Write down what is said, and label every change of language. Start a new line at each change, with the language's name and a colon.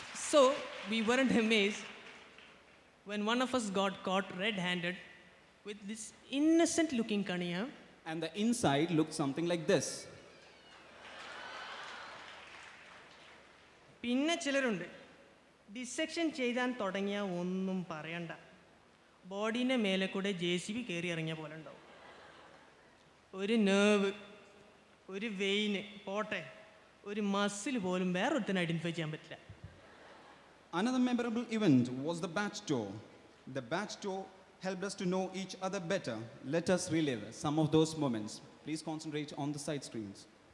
English: So we weren't amazed when one of us got caught red-handed with this innocent-looking Cunningham. And the inside looked something like this.
Malayalam: പിന്നെ ചിലരുണ്ട് dissection ചെയ്താൻ തുടങ്ങിയ ഒന്നും പറയണ്ട, ബോഡീൻ്റെ മേലെ കൂടെ JCB കയറി ഇറങ്ങിയ പോലെ ഉണ്ടാവും. ഒരു നെർവ്, ഒരു വെയിന് പോട്ടെ, ഒരു മസിൽ പോലും വേറൊരുത്തനെ ഐഡൻറ്റിഫൈ ചെയ്യാൻ പറ്റില്ല.
English: Another memorable event was the batch tour. The batch tour helped us to know each other better. Let us relive some of those moments. Please concentrate on the side screens.